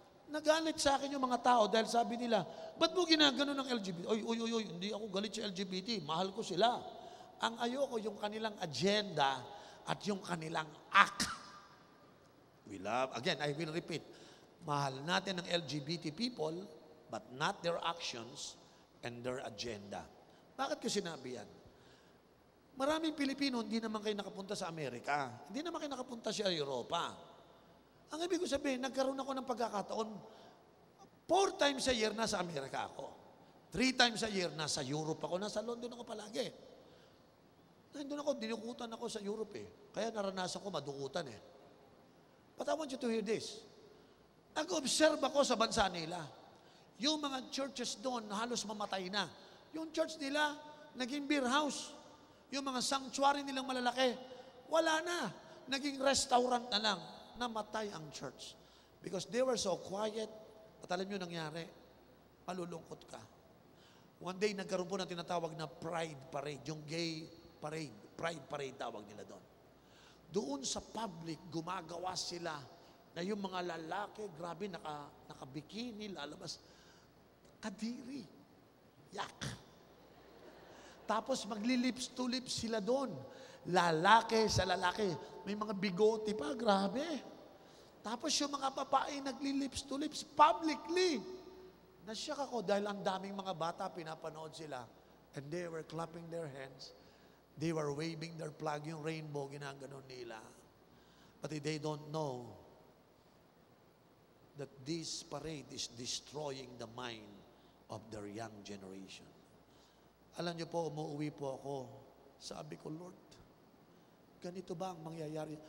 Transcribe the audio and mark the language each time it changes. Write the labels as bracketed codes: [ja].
[tl] Nagalit sa akin yung mga tao dahil sabi nila, ba't mo ginagano ng LGBT? Oy, hindi ako galit sa LGBT. Mahal ko sila. Ang ayoko yung kanilang agenda at yung kanilang act. [en] We love, again, I will repeat, [tl] mahal natin ang [en] LGBT people, but not their actions and their agenda. [tl] Bakit ko sinabi yan? Maraming Pilipino hindi naman kayo nakapunta sa Amerika. Hindi naman kayo nakapunta sa Europa. Ang ibig ko sabihin, nagkaroon ako ng pagkakataon, 4 times a year nasa Amerika ako. 3 times a year nasa Europe ako. Nasa London ako palagi. Nandun ako, dinukutan ako sa Europe eh. Kaya naranasan ko madukutan eh. [en] But I want you to hear this. [tl] Nag-observe ako sa bansa nila. Yung mga churches doon, halos mamatay na. Yung church nila, naging beer house. Yung mga sanctuary nilang malalaki, wala na. Naging restaurant na lang. Namatay ang church. [en] Because they were so quiet. [tl] At alam nyo nangyari, malulungkot ka. One day, nagkaroon po ng tinatawag na Pride Parade. Yung gay parade. Pride Parade tawag nila doon. Doon sa public, gumagawa sila na yung mga lalaki, grabe, nakabikini, lalabas. Kadiri. Yak. Tapos magli-lips to lips sila doon. Lalaki sa lalaki. May mga bigote pa, grabe. Tapos yung mga babae nagli-lips to lips publicly. Nasyak ako dahil ang daming mga bata pinapanood sila. [en] And they were clapping their hands. They were waving their flag, [tl] yung rainbow, ginaganon nila. [en] But they don't know that this parade is destroying the mind of their young generation. [tl] Alam niyo po, umuwi po ako. Sabi ko, Lord, ganito ba ang mangyayari?